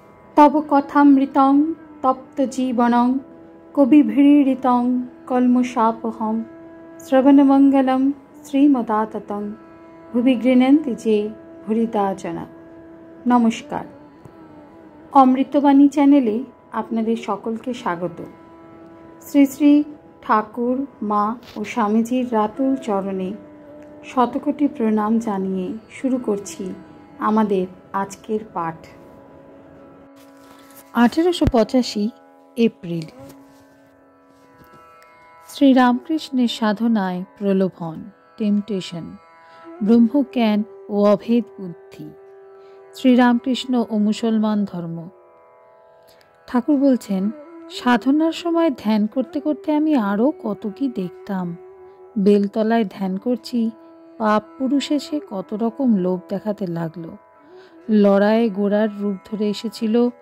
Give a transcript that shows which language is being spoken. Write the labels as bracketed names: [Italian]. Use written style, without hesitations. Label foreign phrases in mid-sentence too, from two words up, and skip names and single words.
[Sanskrit] तव कथामृतं तप्तजीवनं कविभिरीडितं कल्मषापहं श्रवणमंगलं श्रीमदाततं भुवि गृह्णन्ति जे भूरिदा जना। [Bangla] নমস্কার, অমৃতবাণী চ্যানেলে আপনাদের সকলকে স্বাগত। শ্রী শ্রী ঠাকুর মা আর স্বামীজীর রাতুল চরণে শতকোটি প্রণাম জানিয়ে শুরু করছি আমাদের আজকের পাঠ। 1885 এপ্রিল। শ্রী রামকৃষ্ণের সাধনায় প্রলোভন, টেম্পটেশন, ব্রহ্মজ্ঞান ও অভেদ বুদ্ধি, শ্রী রামকৃষ্ণ ও মুসলমান ধর্ম। ঠাকুর বলছেন, সাধনার সময় ধ্যান করতে করতে আমি আরও কত কি দেখতাম। বেলতলায় ধ্যান করছি, পাপ পুরুষ এসে কত রকম লোভ দেখাতে লাগলো। লড়াইয়ে গোড়ার রূপ ধরে এসেছিল।